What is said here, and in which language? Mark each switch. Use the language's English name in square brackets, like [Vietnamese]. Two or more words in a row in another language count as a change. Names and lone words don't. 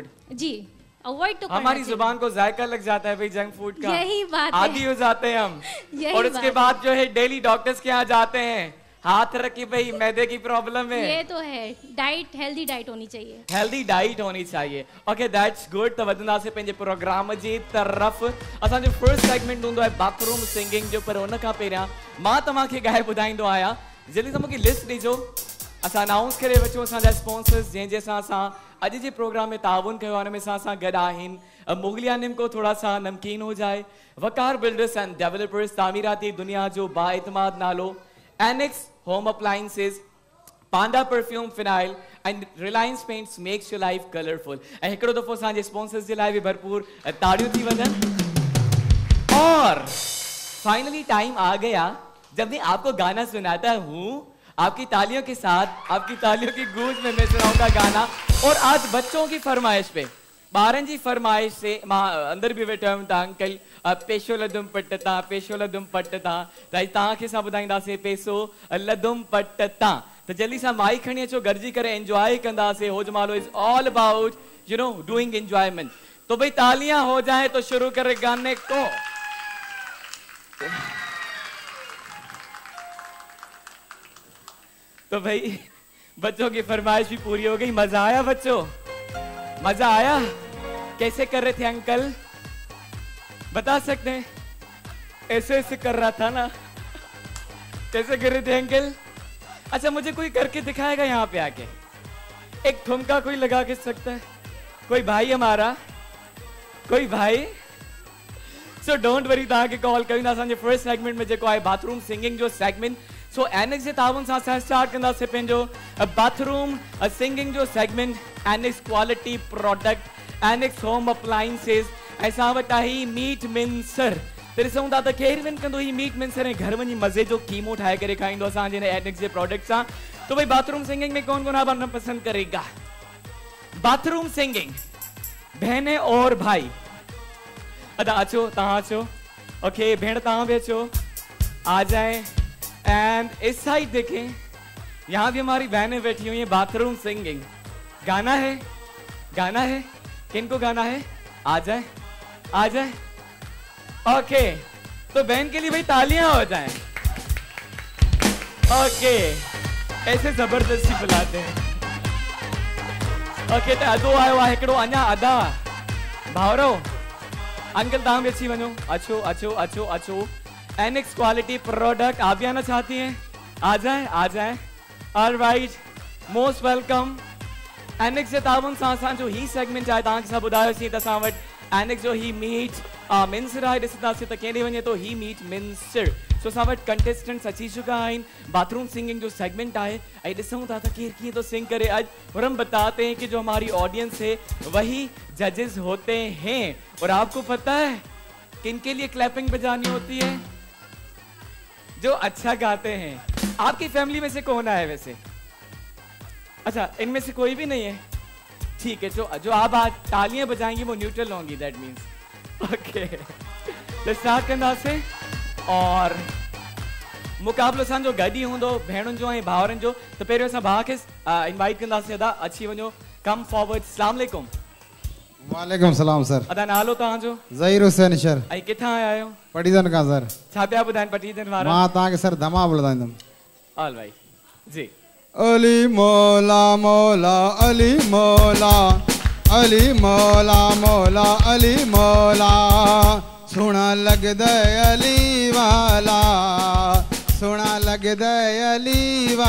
[Urdu] جی، اوائڈ تو ہماری کرنا زبان کو ذائقہ لگ جاتا ہے بھائی جنک فوڈ کا, یہی بات ہے. عادی ہو جاتے ہیں ہم. یہی اور اس کے بات بعد جو ہے ڈیلی ڈاکٹرز کے یہاں جاتے ہیں، ہاتھ رکھ کے بھائی معدے کی پرابلم ہے. یہ تو ہے، ڈائٹ، ہیلدی ڈائٹ ہونی چاہیے. ہیلدی ڈائٹ ہونی چاہیے۔ اوکے, [English] that's good. [Sindhi] त वधंदा से पंहिंजे प्रोग्राम जी तरफ़। असांजो [English] first segment [Sindhi] हूंदो आहे [English] bathroom singing [Sindhi] जो, पर उन खां पहिरियां मां तव्हांखे ॻाए ॿुधाईंदो आहियां। जल्दी सां मूंखे लिस्ट ॾिजो। असां अनाउंस करे वठूं असांजा स्पॉन्सर्स जंहिंजे सां असां अॼु जे प्रोग्राम में ताउन कयो आहे, हुन में सां गॾु आहिनि मुगलिया निमको [Urdu] تھوڑا سا نمکین ہو جائے, [Sindhi] वकार बिल्डर्स एंड डेवलपर्स, तामीराती दुनिया जो बाएतमाद नालो, एनेक्स होम अप्लायंसेस, पांडा परफ्यूम फिनाइल एंड रिलायंस पेंट्स [English] makes your life colourful. [Sindhi] ऐं हिकिड़ो दफ़ो असांजे स्पॉन्सर्स जे लाइ बि भरपूर ताड़ियूं थी वञनि। [Urdu] اور فائنلی ٹائم آ گیا جب میں آپ کو گانا سناتا ہوں، آپ کی تالیوں کے ساتھ، آپ کی تالیوں کی گونج میں میں سناؤں گا گانا. اور آج بچوں کی فرمائش پے, [Sindhi] ॿारनि जी फरमाइश से मां अंदर भी वेठा आहियूं। तव्हां अंकल पेशो लदुम पटता, पेशो लदुम पटता, त अॼु तव्हांखे असां ॿुधाईंदासीं पेसो लदुम पटता। त जल्दी सां माइक खणी अचो, गॾिजी करे एंजॉय कंदासीं। [English] Ho Jamalo is all about you know doing enjoyment. [Urdu] تو بھائی تالیاں ہو جائے تو شروع کرے گانے کو۔ تو بھائی بچوں کی فرمائش بھی پوری ہو گئی. مزا آیا بچو؟ مزا آیا? کیسے کر رہے تھے انکل، بتا سکتے ہیں? ایسے ایسے کر رہا تھا نا، کیسے کر رہے تھے انکل? اچھا، مجھے کوئی کر کے دکھائے گا یہاں پے آ کے؟ ایک ٹھمکا کوئی لگا کے سکتا ہے? کوئی بھائی ہمارا، کوئی بھائی? [English] so don't worry, [Sindhi] तव्हांखे कॉल कयूं असांजे [English] first segment [Sindhi] में जेको आहे [English] bathroom singing [Sindhi] जो सेगमेंट। सो एनेक्स जे ताउन सां असां स्टार्ट कंदासीं पंहिंजो [English] bathroom singing [Sindhi] जो सेगमेंट। [English] Annex quality product, Annex Home Appliances, [Sindhi] ऐं असां वटि आहे [English] meat mincer. [Sindhi] त ॾिसूं था त केरु विन कंदो ही [English] meat mincer [Sindhi] ऐं घर वञी मज़े जो कीमो ठाहे करे खाईंदो असांजे एनेक्स जे प्रोडक्ट सां। [Urdu] تو بھائی [English] bathroom singing [Urdu] میں کون کون آپ پسند کرے گا? [English] bathroom singing [Urdu] بہنیں اور بھائی, [Sindhi] अदा अचो, तव्हां अचो। ओके भेण तव्हां भी अचो, [Urdu] آ جائے. اینڈ اس سائیڈ دیکھیں، یہاں بھی ہماری بہنیں بیٹھی ہوئی ہیں. [English] bathroom singing [Urdu] گانا ہے، گانا ہے، کن کو گانا ہے? آ جائے، آ جائے. اوکے، تو بہن کے لیے بھائی تالیاں ہو جائیں. اوکے، ایسے زبردستی بلاتے ہیں. [Sindhi] ओके, तो अदो आयो आहे हिकिड़ो अञा अदा भावरो। अंकल तव्हां भी अची वञो, अचो अचो अचो अचो। [English] Annex quality product, [Urdu] آپ بھی آنا چاہتی ہیں? آ جائے، آ جائے۔ آل رائٹ, [English] most welcome. [Sindhi] एनेक्स जे ताउन सां असांजो ही सेगमेंट आहे, तव्हांखे सभु ॿुधायोसीं त असां वटि एनेक्स जो ही [English] meat mincer [Sindhi] आहे। ॾिसंदासीं त केॾे वञे तो ही [English] meat mincer. [Sindhi] सो असां वटि कंटेस्टेंट्स अची चुका आहिनि। [English] bathroom singing [Sindhi] जो सेगमेंट आहे ऐं ॾिसूं था त केरु कीअं थो सिंग करे आज। [Urdu] اور ہم بتاتے ہیں کہ جو ہماری آڈینس ہے وہی ججز ہوتے ہیں. اور آپ کو پتا ہے کن کے لیے کلیپنگ بجانی ہوتی ہے? جو اچھا گاتے ہیں. آپ کی فیملی میں سے کون ہے ویسے؟ اچھا، ان میں سے کوئی بھی نہیں ہے? ٹھیک ہے، جو آپ آج تالیاں بجائیں گی وہ نیوٹرل ہوں گی, [English] that means. [Sindhi] ओके, तो स्टार्ट कंदासीं। और मुकाबलो असांजो गॾु ई हूंदो भेणुनि जो ऐं भाउरनि जो। त पहिरियों असां भाउ खे इनवाइट कंदासीं। अदा अची वञो, [English] come forward. [Arabic] السلام علیکم. وعلیکم السلام سر. [Sindhi] अदा नालो तव्हांजो? ज़हीर हुसैन सर। ऐं किथां आया आहियो? पटीदन खां सर। छा पिया ॿुधाइनि पटीदन वारा? मां तव्हांखे सर धमा ॿुधाईंदुमि। [English] all right ji. [Punjabi] ਅਲੀ ਮੌਲਾ ਮੌਲਾ ਅਲੀ ਮੌਲਾ, ਅਲੀ ਮੌਲਾ ਮੌਲਾ ਅਲੀ ਮੌਲਾ, ਸੋਹਣਾ ਲਗਦਾ ਅਲੀ ਵਾਲਾ, ਸੋਹਣਾ ਲਗਦਾ ਅਲੀ ਵਾਲਾ।